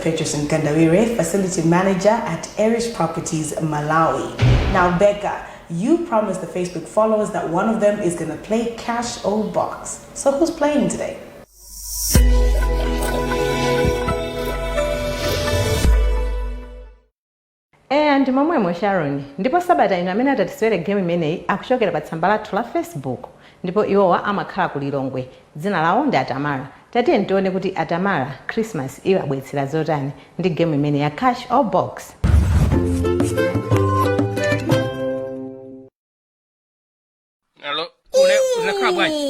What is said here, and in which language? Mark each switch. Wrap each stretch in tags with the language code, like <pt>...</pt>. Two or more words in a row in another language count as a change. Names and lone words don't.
<en>Petrus Nkandawire, Facility Manager at Erich Properties, Malawi. Now, Becca, you promised the Facebook followers that one of them is going to play Cash or Box. So who's playing today?</en> <ny>And momwemo Sharon, ndipo sabata ino amene atatiswere game imeneyi akuchokera pa tsamba lathu la Facebook, ndipo iwowa amakhala ku Lilongwe. Dzina lawo ndi Atamara. Tatiye ntione kuti Atamara Christmas iwo abwetsera zotani ndi game imene ya Cash or Box. Hello, unakhala bwanji?</ny>